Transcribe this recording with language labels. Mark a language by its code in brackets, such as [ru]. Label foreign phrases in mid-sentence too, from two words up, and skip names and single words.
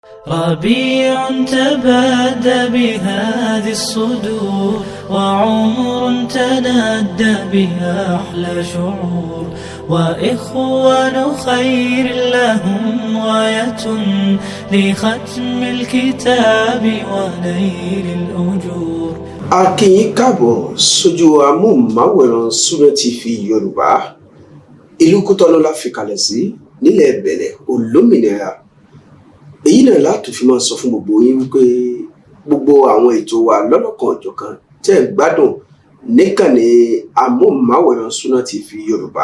[ar] ربيع تبادى بهذه الصدور وعمر تنادى بها أحلى شعور وإخوان خير لهم غاية لختم الكتاب ونيل الأجور. [yo] A kí yín káàbọ̀ sójú amóhùnmáwòrán Sunna TV Yorùbá. Ìlú Kútọ́nù la fi kalẹ̀ sí nílẹ̀ Bẹ̀nẹ̀ olómìnira. Èyí náà láti fi máa sọ fún gbogbo yín wípé gbogbo àwọn ètò wa lọ́lọ́kan ọ̀jọ̀kan tẹ́ ẹ̀ gbádùn níkànnì amóhùnmáwòrán Sunna TV Yorùbá.